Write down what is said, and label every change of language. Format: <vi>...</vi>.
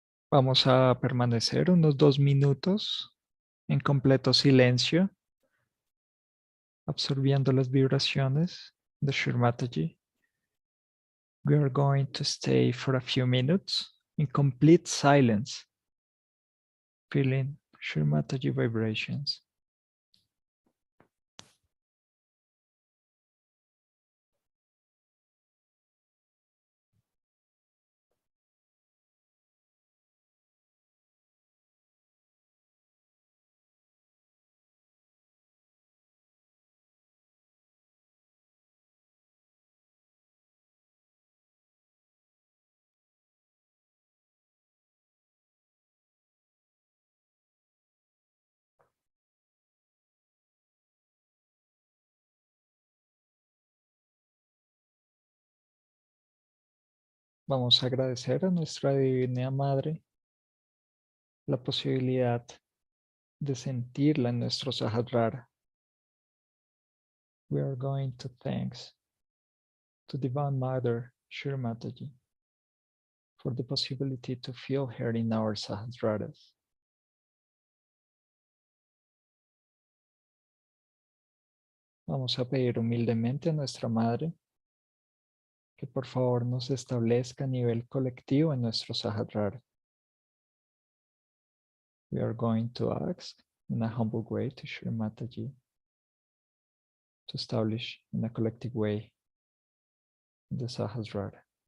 <es>Vamos a permanecer unos 2 minutos en completo silencio, absorbiendo las vibraciones de Shrimataji.</es> <en>We are going to stay for a few minutes in complete silence, feeling Shrimataji vibrations.</en> <es>Vamos a agradecer a nuestra Divina Madre la posibilidad de sentirla en nuestro Sahasrara.</es> <en>We are going to thanks to Divine Mother Shrimataji for the possibility to feel her in our Sahasraras.</en> <es>Vamos a pedir humildemente a nuestra Madre que por favor nos establezca a nivel colectivo en nuestro Sahasrara.</es> <en>We are going to ask in a humble way to Shrimataji to establish in a collective way the Sahasrara.</en>